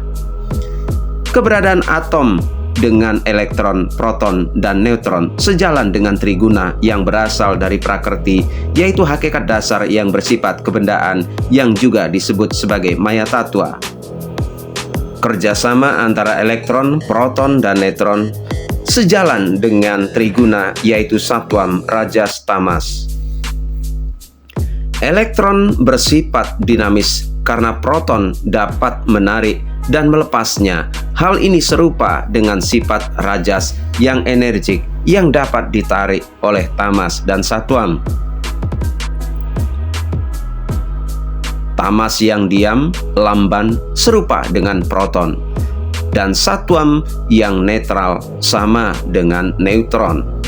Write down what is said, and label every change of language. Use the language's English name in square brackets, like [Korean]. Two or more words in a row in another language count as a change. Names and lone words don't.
[Indonesian] Keberadaan atom dengan elektron, proton, dan neutron sejalan dengan triguna yang berasal dari prakrti, yaitu hakikat dasar yang bersifat kebendaan yang juga disebut sebagai maya tattwa. Kerjasama antara elektron, proton, dan neutron sejalan dengan triguna, yaitu sattvam, rajas, tamas. Elektron bersifat dinamis karena proton dapat menarik dan melepasnya. Hal ini serupa dengan sifat rajas yang energik yang dapat ditarik oleh tamas dan sattvam. Tamas yang diam, lamban, serupa dengan proton, dan sattvam yang netral sama dengan neutron.